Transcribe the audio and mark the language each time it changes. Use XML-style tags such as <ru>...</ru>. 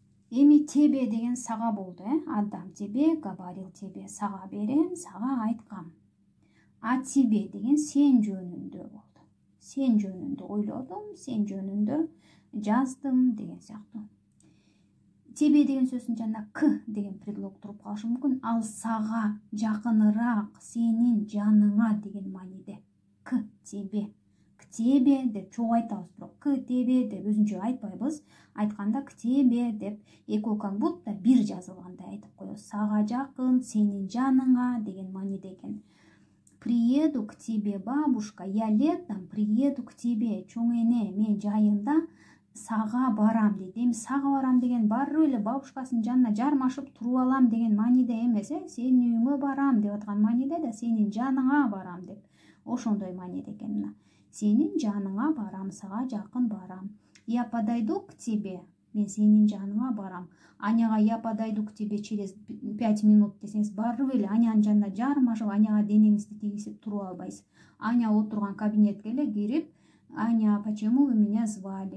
<ky>Эми тебе деген сага болду,</ky> <ru>Отдам тебе, говорил тебе,</ru> <ky>сага берем, сага айткам. А тебе деген сен жөнүндө болду. Сен жөнүндө ойлодум, сен жөнүндө жаздым деген сыяктуу. Тебе деген сөздүн жанына к деген предлог туруп калышы мүмкүн. Ал сага жакыныраак, сенин жаныңа деген мааниде.</ky> <ru>К тебе</ru> <ky>тебе деп чогуу айтабыз, бирок к тебе деп өзүнчө айтпайбыз. Айтканда к тебе деп экөө как будто бир жазылгандай айтып коебуз. Сага жакын, сенин жаныңа деген мааниде экен.</ky> <ru>Приеду к тебе, бабушка, я летом приеду к тебе.</ru> <ky>Чоң эне, мен жайында сага барам дейт. Эми сага барам деген барып эле бабушкасынын жанына жармашып туруп алам деген мааниде эмес, сенин үйүңө барам деп аткан мааниде да, сенин жаныңа барам деп ошондой мааниде экен. Мына сенин жаныңа барам, сага жакын барам.</ky> <ru>Я подойду к тебе,</ru> <ky>мен сенин жаныңа барам. Аняга</ky> <ru>я подойду к тебе через 5 минут</ru> <ky>десеңиз, барып эле Анянын жанына жармашып, Аняга денеңизди тийгизип туруп албайсыз. Аня отурган кабинетке эле кирип, Аня,</ky> <ru>почему вы меня звали?</ru>